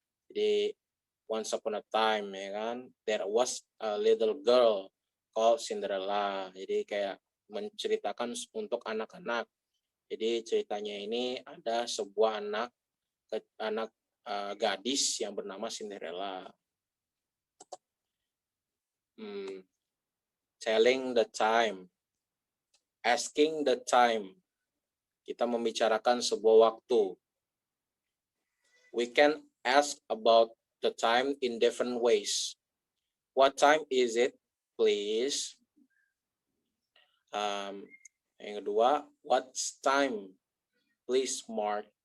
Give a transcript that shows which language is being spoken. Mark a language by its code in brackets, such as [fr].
[en] Jadi once upon a time, [id] ya kan, [en] there was a little girl called Cinderella. [id] Jadi kayak menceritakan untuk anak-anak. Jadi ceritanya ini ada sebuah anak gadis yang bernama Cinderella. [en] Telling the time, asking the time. [id] Kita membicarakan sebuah waktu. [en] We can ask about the time in different ways. What time is it, please? [id] Yang kedua, [en] what's time, please, Mark?